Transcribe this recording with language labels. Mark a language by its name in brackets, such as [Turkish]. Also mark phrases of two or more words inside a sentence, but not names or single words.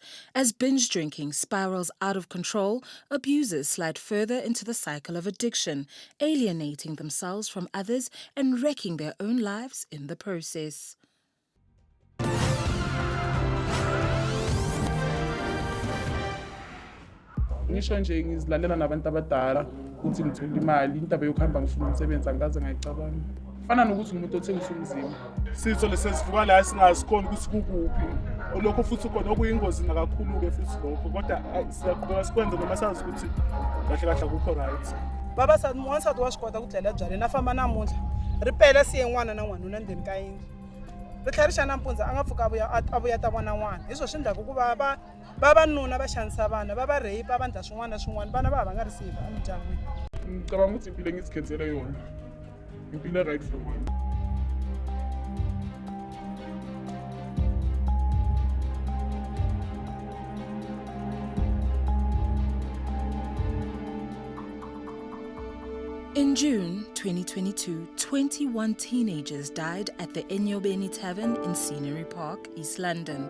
[English] As binge drinking spirals out of control, abusers slide further into the cycle of addiction, alienating themselves from others and wrecking their own lives in the process. [Zulu] Ngisho nje ngizilalela nabantu abadala ukuthi ngithola imali indaba yokuhamba ngifuna umsebenzi angikaze ngayicabanga. Fana nokuthi umuntu othengisa umzimba. Sitho lesesivuka la singazikhona ukuthi kukuphi. Lokho futhi khona okuyingozi nakakhulu ke futhi lokho kodwa siyaqhubeka sikwenze noma sazi ukuthi kahle kahle akukho right. [Tsonga] Baba sathi mwansati wa swi kota ku dlela byale na famba namuntlha ripela siye n'wana na n'wanuna ndzeni ka yindlu ri tlherisa nampundzu a nga pfuka a vuya ta vona n'wana hi swo swi endlaka ku vavanuna va xanisa vana va va rape va endla swin'wana na swin'wana vana va nga receive emindyangwini. [Zulu] Ngicabanga ukuthi impilo engizikhethele yona impilo [English] right for me. In June 2022, 21 teenagers died at the Enyobeni Tavern in Scenery Park, East London.